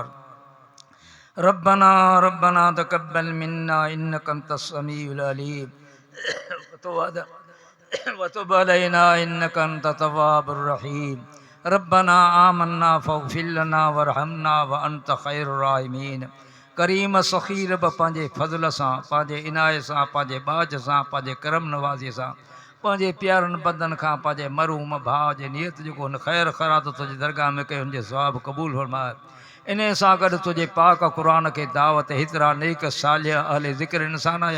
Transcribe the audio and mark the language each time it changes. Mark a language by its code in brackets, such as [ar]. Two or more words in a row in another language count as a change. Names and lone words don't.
[ar] ربنا ربنا تقبل منا إنك أنت السميع العليم وتب علينا إنك أنت التواب الرحيم. ربنا آمنا فاغفر لنا وارحمنا وأنت خير الراحمين. [sd] करीम सखी रब पंहिंजे फज़ल सां, पंहिंजे इनायत सां, पंहिंजे बाज सां, पंहिंजे करम नवाज़ी सां, पंहिंजे प्यारनि बंदनि खां पंहिंजे मरहूम भाउ जे नियत जेको हुन ख़ैर ख़ैरात तुंहिंजी दरगाह में कयो, हुनजे सवाब क़बूल फरमाए। इन सां गॾु तुंहिंजे पाक क़ुरान खे दावत हितरा नेक सालिह अहले ज़िक्र इंसान आया।